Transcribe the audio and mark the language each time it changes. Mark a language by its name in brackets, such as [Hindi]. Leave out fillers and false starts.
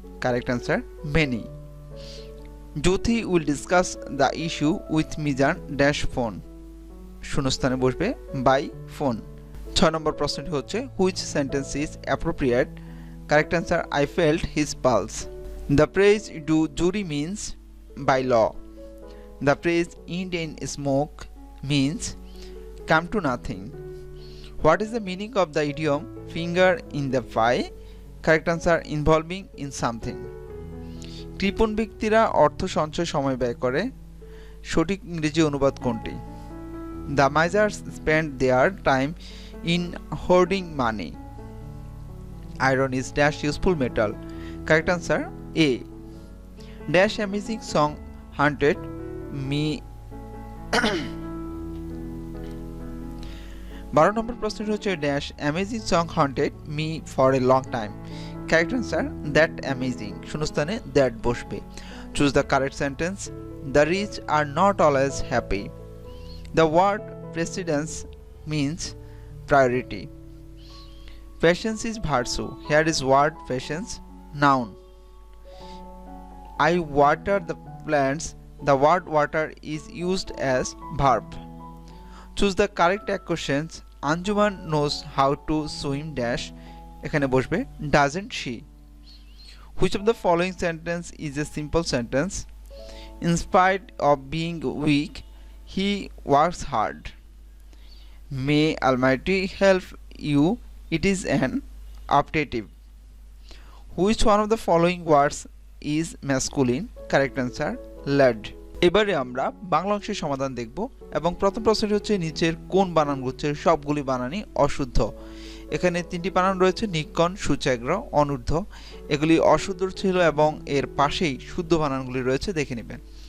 [English] Correct answer many. Jyoti will discuss the issue with Mizan dash phone. [Bangla] শূন্যস্থানে বসবে [English] By phone. [Bangla] 6 নম্বর প্রশ্নটি হচ্ছে [English] Which sentence is appropriate. Correct answer I felt his pulse. The phrase de jure means by law. The phrase end in smoke means come to nothing. What is the meaning of the idiom finger in the pie? Correct answer involving in something. [Bangla] কৃপণ ব্যক্তিরা অর্থ সঞ্চয় সময় ব্যয় করে। সঠিক ইংরেজি অনুবাদ কোনটি? [English] The misers spend their time in hoarding money. Iron is dash useful metal. Correct answer A. Dash amazing song haunted me. [Bangla] 12 নম্বর প্রশ্নটি হচ্ছে [English] Dash amazing song haunted me for a long time. Correct answer that amazing. [Bangla] শূন্যস্থানে that বসবে। [English] Choose the correct sentence. The rich are not always happy. The word precedence means priority. Patience is virtue. Here is word patience, noun. I water the plants. The word water is used as verb. Choose the correct questions. Anjuman knows how to swim dash. [Bangla] এখানে বসবে [English] doesn't she. Which of the following sentence is a simple sentence? In spite of being weak, he works hard. May Almighty help you. It is an optative. Which one of the following words is masculine? Correct answer lad. [Bangla] এবারে আমরা বাংলা অংশের সমাধান দেখব এবং প্রথম প্রশ্নটি হচ্ছে নিচের কোন বানানগুচ্ছের সবগুলি বানানই অশুদ্ধ। এখানে তিনটি বানান রয়েছে নিক্কণ, সূচাগ্র, অনূর্ধ্ব। এগুলি অশুদ্ধ ছিল এবং এর পাশেই শুদ্ধ বানানগুলি রয়েছে, দেখে নেবেন।